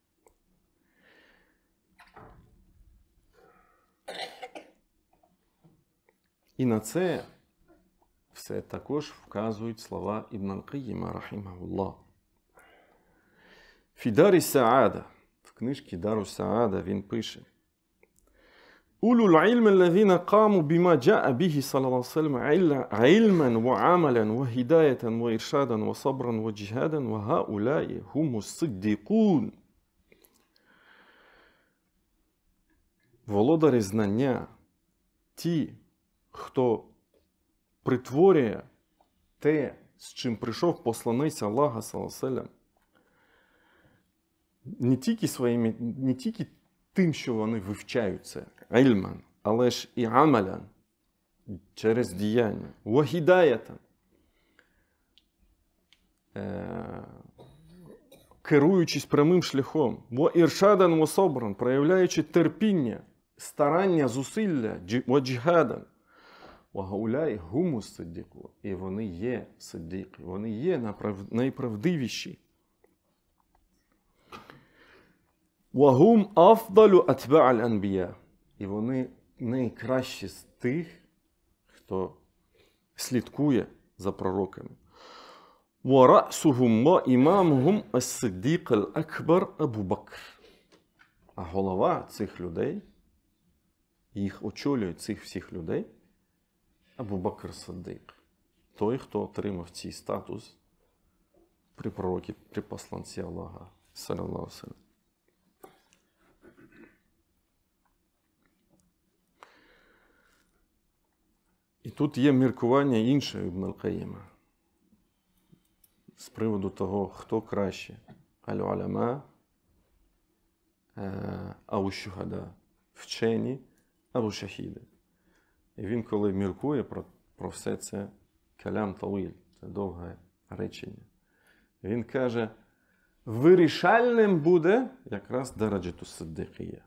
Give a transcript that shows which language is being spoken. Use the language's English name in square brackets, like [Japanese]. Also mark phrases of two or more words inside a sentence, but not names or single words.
[Ukrainian] І на це все також вказують слова Ібн Аль-Кайїма, рахімахуллах. Фі Дарі Саада, в книжці Дару Саада він пише: [Arabic] «أولو العلم الذين قاموا بما جاء به صلى الله عليه وسلم علما وعملا وهداية وإرشادا وصبرا وجهادا وهؤلاء هم الصديقون». [Ukrainian] Володарі знання, ті, хто притворює те, з чим прийшов посланець Аллаха, [Arabic] صلى الله عليه وسلم, [Ukrainian] не тільки тим, що вони вивчають це, ільман, але ж і амалян, через діяння, вахідаятан, керуючись прямим шляхом, [Arabic] وإرشادا وصبرا, [Ukrainian] проявляючи терпіння, старання, зусилля, [Arabic] وجهادا. وهؤلاء هم الصديقون. [Ukrainian] І вони є сиддіки, вони є найправдивіші. [Arabic] وهم أفضل أتباع الأنبياء. [Ukrainian] І вони найкращі з тих, хто слідкує за пророками. [Arabic] ورأسهم وإمامهم الصديق الأكبر أبو بكر. [Ukrainian] А голова цих людей, їх очолює цих всіх людей, Абу Бакр Сиддік. Той, хто отримав цей статус при пророкі, при посланці Аллаха, [Arabic] صلى الله عليه وسلم. [Ukrainian] І тут є міркування іншого Ібн Аль-Кайїма з приводу того, хто краще. Аль-уляма або шухада, вчені або шахіди. І він, коли міркує про все це, [Arabic] كلام طويل, [Ukrainian] це довге речення, він каже, вирішальним буде якраз [Arabic] درجة الصديقية.